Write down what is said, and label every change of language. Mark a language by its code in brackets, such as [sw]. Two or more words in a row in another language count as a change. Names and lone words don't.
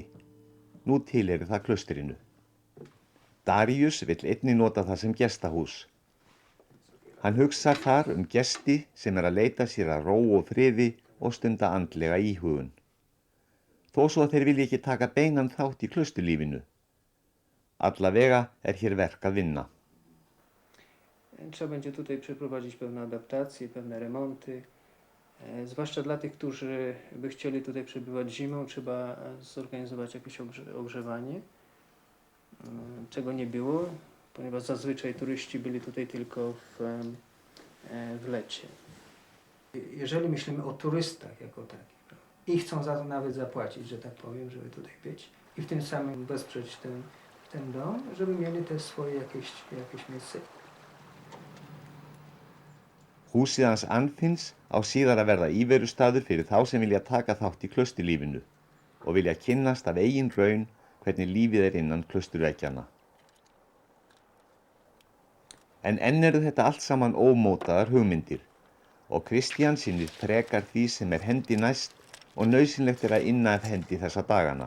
[is] Nú tilheyrir það klaustrinu. Darius vill einnig nota það sem gestahús. Hann hugsar þar gesti sem að leita sér að ró og friði og stunda andlega íhugun. Þó þó svo að þeir vilja ekki taka beinan þátt í klausturlífinu. Allavega hér verk að vinna. [pl] Trzeba będzie tutaj przeprowadzić pewne adaptacje, pewne remonty. Zwłaszcza dla tych, którzy by chcieli tutaj przebywać zimą, trzeba zorganizować jakieś ogrzewanie, czego nie było, ponieważ zazwyczaj turyści byli tutaj tylko w lecie. Jeżeli myślimy o turystach jako takich i chcą za to nawet zapłacić, że tak powiem, żeby tutaj być i w tym samym wesprzeć ten dom, żeby mieli też swoje jakieś miejsce. [is] Húsið hans Anfinns á síðar að verða íverustaður fyrir þá sem vilja taka þátt í klausturlífinu og vilja kynnast af eigin raun hvernig lífið innan klausturveggjanna. En enn eru þetta allt saman ómótaðar hugmyndir og Kristján sinnir frekar því sem hendi næst og nauðsynlegt að inna af hendi þessa dagana.